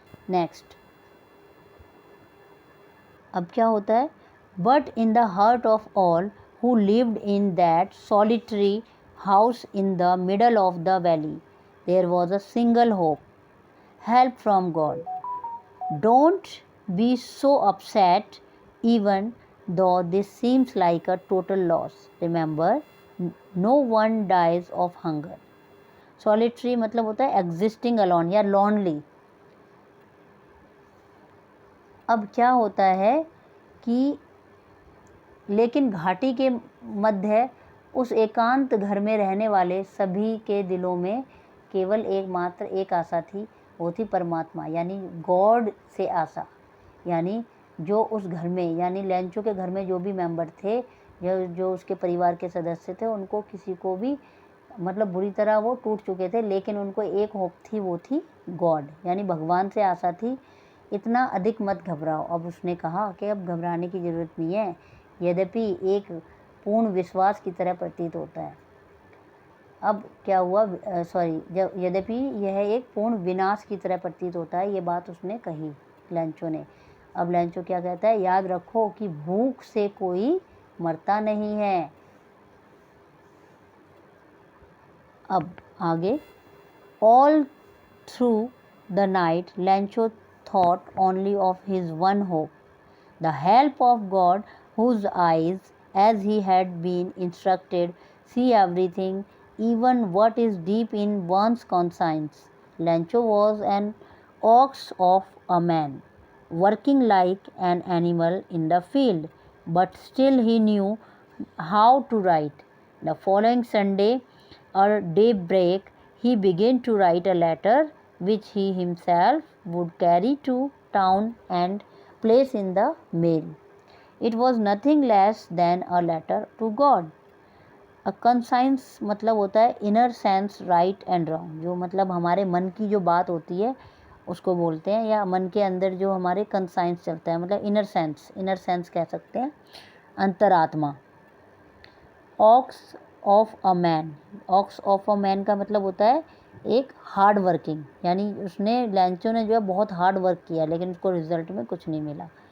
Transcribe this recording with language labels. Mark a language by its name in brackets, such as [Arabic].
[English] next, [Hindi] अब क्या होता है, [English] But in the heart of all who lived in that solitary house in the middle of the valley there was a single hope, help from God. Don't be so upset even though this seems like a total loss. Remember, no one dies of hunger. [Hindi] Solitary मतलब होता है [English] existing alone [Hindi] या lonely. अब क्या होता है कि लेकिन घाटी के मध्य उस एकांत घर में रहने वाले सभी के दिलों में केवल एकमात्र एक आशा थी, वो थी परमात्मा यानी गॉड से आशा। यानी जो उस घर में यानी लेंचो के घर में जो भी मेंबर थे, जो उसके परिवार के सदस्य थे, उनको किसी को भी मतलब बुरी तरह वो टूट चुके थे, लेकिन उनको एक होप थी, वो थी गॉड यानी भगवान से आशा थी। इतना अधिक मत घबराओ। अब उसने कहा कि अब घबराने की ज़रूरत नहीं है। यद्यपि एक पूर्ण विश्वास की तरह प्रतीत होता है। अब क्या हुआ, यद्यपि यह एक पूर्ण विनाश की तरह प्रतीत होता है, ये बात उसने कही लैंचो ने। अब लैंचो क्या कहता है, याद रखो कि भूख से कोई मरता नहीं है। अब आगे, [English] All through the night Lancho thought only of his one hope, the help of God, whose eyes, as he had been instructed, see everything, even what is deep in one's conscience. Lancho was an ox of a man, working like an animal in the field, but still he knew how to write. The following Sunday, at daybreak, he began to write a letter which he himself would carry to town and place in the mail. It was nothing less than a letter to God. [Hindi] A conscience मतलब होता है [English] inner sense right and wrong, [Hindi] जो मतलब हमारे मन की जो बात होती है उसको बोलते हैं, या मन के अंदर जो हमारे conscience चलता है, मतलब inner sense कह सकते हैं, अंतरात्मा। [English] ox of a man, ox of a man [Hindi] का मतलब होता है एक हार्ड वर्किंग, यानी उसने लैंचो ने जो है बहुत हार्ड वर्क किया, लेकिन उसको रिजल्ट में कुछ नहीं मिला।